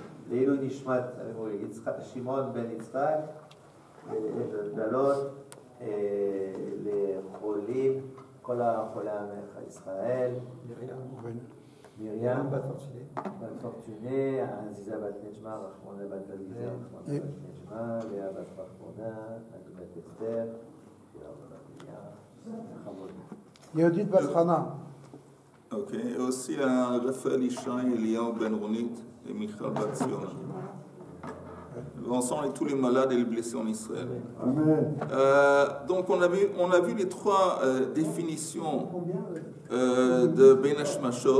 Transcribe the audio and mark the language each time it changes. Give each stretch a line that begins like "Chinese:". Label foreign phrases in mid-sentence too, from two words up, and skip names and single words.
Hebrew: לעילוי נשמת שמעון בן יצחק, לגלות לחולים, כל החולי עמך ישראל, מרים בת פורטונה, עזיזה בת נג'מה, רחמונה בת עזיזה, רחמונה בת נג'מה, לאה בת פחמונה, נגמת אסתר, יהודית בת חנה.
French: Ok, et aussi à Raphaël Ishaï, Eliyahu Ben Ronit et Michal Bat Zion. L'ensemble et tous les malades et les blessés en Israël. Amen. Donc on a vu les trois définitions de Ben Hashmashot.